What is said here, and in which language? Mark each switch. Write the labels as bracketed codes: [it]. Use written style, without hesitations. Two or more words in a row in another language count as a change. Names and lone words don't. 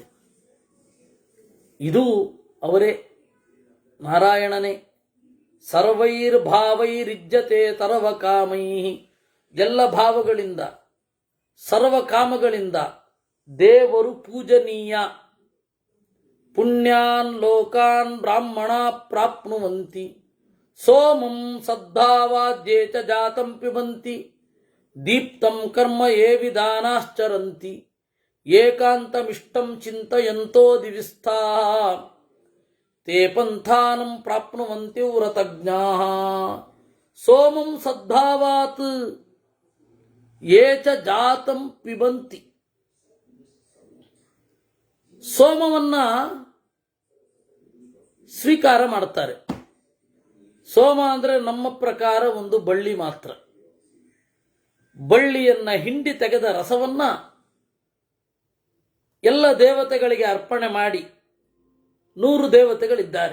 [kn] ಇದು ಅವರೇ, ನಾರಾಯಣನೇ. [sa] ಸರ್ವೈರ್ಭಾವೈರಿಜ್ಯತೆ ಸರ್ವಕಾಮೈ, [kn] ಎಲ್ಲ ಭಾವಗಳಿಂದ ಸರ್ವಕಾಮಗಳಿಂದ ದೇವರು ಪೂಜನೀಯ. [sa] ಪುಣ್ಯಾನ್ ಲೋಕಾನ್ ಬ್ರಾಹ್ಮಣ ಪ್ರಾಪ್ನುವಂತಿ, ಸೋಮಂ ಸದ್ಧಾವಾದ್ಯೇ ಚ ಜಾತಂ ಪಿಬಂತಿ, ದೀಪ್ತಂ ಕರ್ಮ ಯೇ ವಿಧಾನಾಶ್ಚರಂತಿ, ಏಕಾಂತಮಿಷ್ಟಂ ಚಿಂತಯಂತೋ ದಿವಿಸ್ಥಾಃ, ತೇ ಪಂಥಾನಂ ಪ್ರಾಪ್ನುವಂತಿ ವ್ರತಜ್ಞಾಃ. ಸೋಮಂ ಸದ್ಧಾವಾತ್ ಯೇ ಚ ಜಾತಂ ಪಿಬಂತಿ. [kn] ಸೋಮವನ್ನ ಸ್ವೀಕಾರ ಮಾಡ್ತಾರೆ. ಸೋಮ ಅಂದರೆ ನಮ್ಮ ಪ್ರಕಾರ ಒಂದು ಬಳ್ಳಿ ಮಾತ್ರ. ಬಳ್ಳಿಯನ್ನ ಹಿಂಡಿ ತೆಗೆದ ರಸವನ್ನ ಎಲ್ಲ ದೇವತೆಗಳಿಗೆ ಅರ್ಪಣೆ ಮಾಡಿ, 100 ದೇವತೆಗಳಿದ್ದಾರೆ.